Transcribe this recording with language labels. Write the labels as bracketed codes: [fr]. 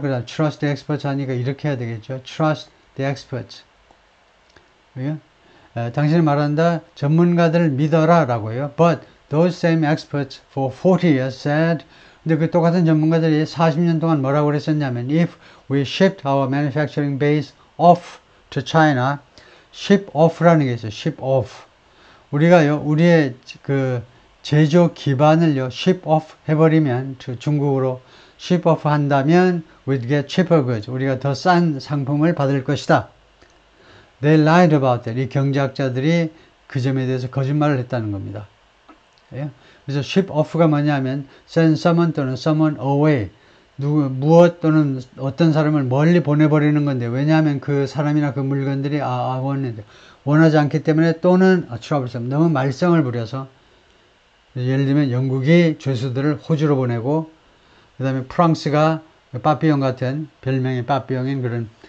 [ko] 그다음 [en] trust the experts [ko] 하니까 이렇게 해야 되겠죠. [en] Trust the experts. [ko] 당신은 말한다. 전문가들을 믿어라 라고요. [en] But those same experts for 40 years said [ko] 근데 그 똑같은 전문가들이 40년 동안 뭐라고 그랬었냐면 [en] if we shipped our manufacturing base off to China, [ko] ship off라는 게 있어요. ship off. 우리가요, 우리의 그 제조 기반을요, ship off 해버리면, 중국으로 ship off 한다면, [en] we'd get cheaper goods. [ko] 우리가 더 싼 상품을 받을 것이다. [en] They lied about that. [ko] 이 경제학자들이 그 점에 대해서 거짓말을 했다는 겁니다. 그래서 ship off가 뭐냐면, send someone 또는 someone away. 무엇 또는 어떤 사람을 멀리 보내버리는 건데, 왜냐하면 그 사람이나 그 물건들이 원하지 않기 때문에, 또는 troublesome, 너무 말썽을 부려서, 예를 들면 영국이 죄수들을 호주로 보내고, 그 다음에 프랑스가 빠삐용 같은, 별명이 빠삐용인 그런